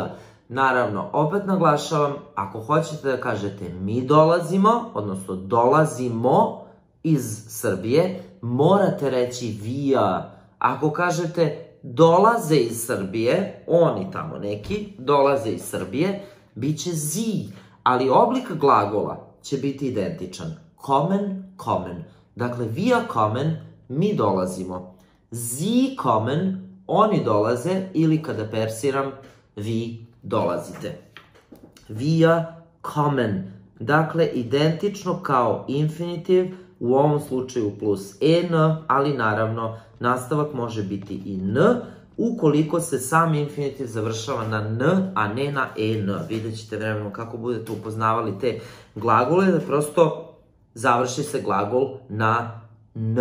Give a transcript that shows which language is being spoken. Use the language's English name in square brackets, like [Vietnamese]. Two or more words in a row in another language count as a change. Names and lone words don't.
[Serbian] Naravno, opet naglašavam, ako hoćete da kažete mi dolazimo, odnosno dolazimo iz Srbije, morate reći wir. Ako kažete dolaze iz Srbije, oni tamo neki, dolaze iz Srbije, bit će sie, ali oblik glagola će biti identičan. [German] Kommen. Dakle, wir kommen, [Serbian] mi dolazimo. [German] Sie kommen, [Serbian] oni dolaze, ili kada persiram, vi dolazite. [German] Wir kommen. [Serbian] Dakle, identično kao infinitiv, u ovom slučaju plus en, ali naravno nastavak može biti i n, ukoliko se sam infinitiv završava na n, a ne na en. Vidjet ćete vremenom kako budete upoznavali te glagole, da prosto završi se glagol na n.